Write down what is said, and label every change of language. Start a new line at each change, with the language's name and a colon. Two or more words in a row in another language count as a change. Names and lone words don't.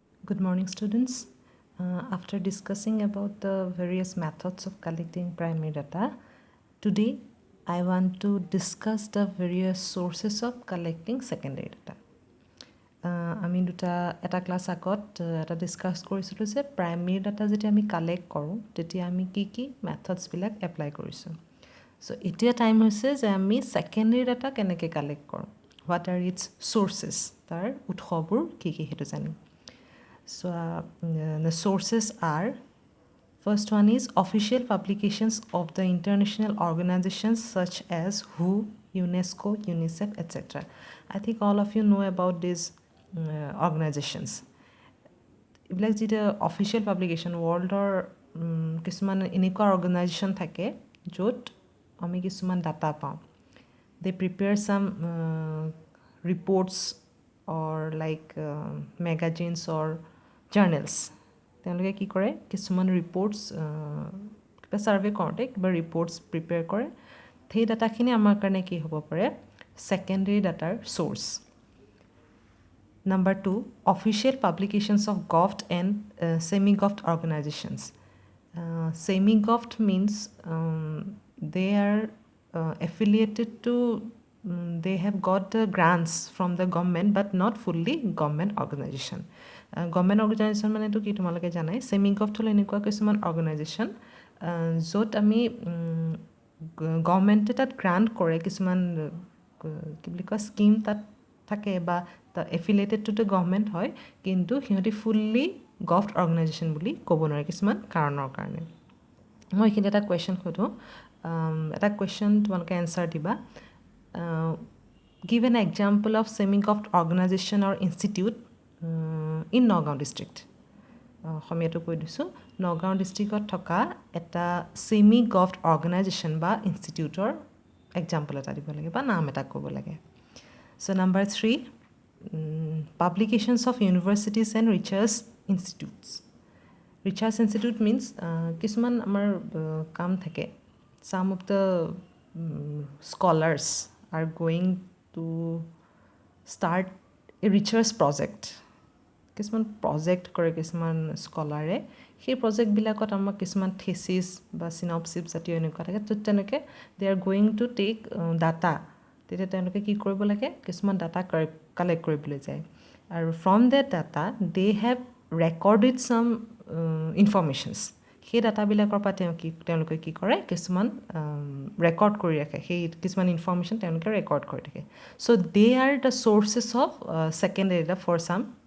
English: Good morning, students. After discussing about the various methods of collecting primary data, today I want to discuss the various sources of collecting secondary data.
Assamese: আমি এটা ক্লাছ আগত এটা ডিছকাছ কৰিছিলোঁ যে
English: primary data
Assamese: যেতিয়া আমি কালেক্ট কৰোঁ তেতিয়া আমি কি মেথডছবিলাক এপ্লাই কৰিছোঁ চ' এতিয়া টাইম হৈছে যে আমি
English: secondary data
Assamese: কেনেকৈ কালেক্ট কৰোঁ
English: what are its sources
Assamese: তাৰ উৎসবোৰ কি সেইটো জানিম
English: So the sources are, first one is official publications of the international organizations such as WHO, UNESCO, UNICEF, etc. I think all of you know about these organizations.
Assamese: এইবিলাক যেতিয়া
English: official publication
Assamese: ৱৰ্ল্ডৰ কিছুমান এনেকুৱা অৰ্গেনাইজেশ্যন থাকে য'ত আমি কিছুমান ডাটা পাওঁ
English: they prepare some reports or like magazines or journals
Assamese: তেওঁলোকে কি কৰে কিছুমান ৰিপৰ্টছ কিবা ছাৰ্ভে কৰোঁতে কিবা ৰিপৰ্টছ প্ৰিপেয়াৰ কৰে সেই ডাটাখিনি আমাৰ কাৰণে কি হ'ব পাৰে
English: secondary data source Number 2, official publications of govt and semi-govt organizations. Semi-govt means they are affiliated to, they have got the grants from the government but not fully government organization. Government organization
Assamese: মানে তো কি তোমালোকে জানাই semi-govt হল এনেকুৱা কিছুমান organization য'ত আমি গভৰ্ণমেণ্টে তাত গ্ৰাণ্ট কৰে কিছুমান কি বুলি কয় স্কিম তাত থাকে বা
English: affiliated to the government
Assamese: হয় কিন্তু সিহঁতি
English: fully govt organization
Assamese: বুলি ক'ব নোৱাৰে কিছুমান কাৰণৰ কাৰণে মই এইখিনি এটা কুৱেশ্যন সোধোঁ এটা কুৱেশ্যন তোমালোকে এনচাৰ দিবা
English: give an example of semi govt organization or institute in Nagaon district
Assamese: অসমীয়াটো কৈ দিছোঁ নগাঁও ডিষ্ট্ৰিক্টত থকা এটা
English: semi govt organization
Assamese: বা ইনষ্টিটিউটৰ এক্সাম্পল এটা দিব লাগে বা নাম এটা ক'ব লাগে
English: So number 3, publications of universities and research institutes. Research institute means
Assamese: কিছুমান আমাৰ কাম থাকে
English: some of the scholars are going to start a research project.
Assamese: কিছুমান প্ৰজেক্ট কৰে কিছুমান স্কলাৰে সেই প্ৰজেক্টবিলাকত আমাক কিছুমান থেচিছ বা চিনপচিছ জাতীয় এনেকুৱা থাকে তো তেনেকৈ
English: they are going to take data
Assamese: তেতিয়া তেওঁলোকে কি কৰিব লাগে কিছুমান ডাটা কালেক্ট কৰিবলৈ যায় আৰু
English: from that data they have recorded some informations
Assamese: সেই ডাটাবিলাকৰ পৰা তেওঁলোকে কি কৰে কিছুমান ৰেকৰ্ড কৰি ৰাখে সেই কিছুমান ইনফৰ্মেশ্যন তেওঁলোকে ৰেকৰ্ড কৰি থাকে
English: so they are the sources of secondary data for some